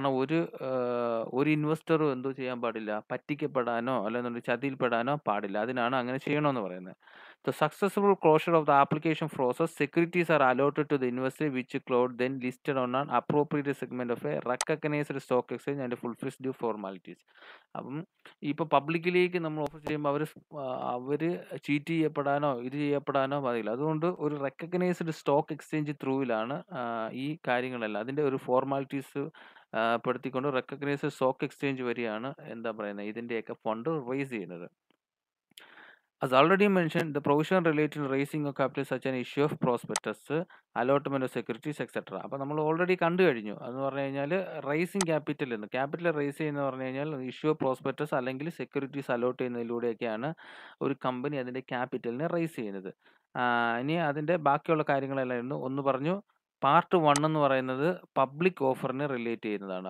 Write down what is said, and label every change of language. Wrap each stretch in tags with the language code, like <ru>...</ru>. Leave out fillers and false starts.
<ml>കാരണം ഒരു ഇൻവെസ്റ്ററും എന്തോ ചെയ്യാൻ പാടില്ല, പറ്റിക്കപ്പെടാനോ അല്ലെന്നുണ്ടെങ്കിൽ ചതിയിൽപ്പെടാനോ പാടില്ല. അതിനാണ് അങ്ങനെ ചെയ്യണമെന്ന് പറയുന്നത്.</ml> <en>The successful closure of the application process, securities are allotted to the investor which cloud then listed on an appropriate segment of a recognized stock exchange and fulfills due formalities.</en> <ml>അപ്പം ഇപ്പോൾ പബ്ലിക്കിലേക്ക് നമ്മൾ ഓഫർ ചെയ്യുമ്പോൾ അവർ cheat ചെയ്യപ്പെടാനോ ഇത് ചെയ്യപ്പെടാനോ പാടില്ല. അതുകൊണ്ട് ഒരു recognised stock exchange ത്രൂവിലാണ് ഈ കാര്യങ്ങളെല്ലാം, അതിൻ്റെ ഒരു ഫോർമാലിറ്റീസ് പെടുത്തിക്കൊണ്ട് റെക്കഗ്നൈസ്ഡ് സ്റ്റോക്ക് എക്സ്ചേഞ്ച് വഴിയാണ് എന്താ പറയുന്നത് ഇതിൻ്റെയൊക്കെ ഫണ്ട് റേസ് ചെയ്യുന്നത്.</ml> <en>As already mentioned, the provision related to raising of capital such an issue of prospectus, allotment of securities, etc.</en> <ml>അപ്പോൾ നമ്മൾ ഓൾറെഡി കണ്ടു കഴിഞ്ഞു. അതെന്ന് പറഞ്ഞു കഴിഞ്ഞാൽ റൈസിങ് ക്യാപിറ്റൽ എന്ന്, ക്യാപിറ്റൽ റൈസ് ചെയ്യുന്ന പറഞ്ഞു കഴിഞ്ഞാൽ ഇഷ്യൂ ഓഫ് പ്രോസ്പെക്ടസ് അല്ലെങ്കിൽ സെക്യൂരിറ്റീസ് അലോട്ട് ചെയ്യുന്നതിലൂടെയൊക്കെയാണ് ഒരു കമ്പനി അതിൻ്റെ ക്യാപിറ്റലിനെ റൈസ് ചെയ്യുന്നത്. ഇനി അതിൻ്റെ ബാക്കിയുള്ള കാര്യങ്ങളെല്ലാം ഒന്ന് പറഞ്ഞു. പാർട്ട് 1 എന്ന് പറയുന്നത് പബ്ലിക് ഓഫറിനെ റിലേറ്റ് ചെയ്യുന്നതാണ്.</ml>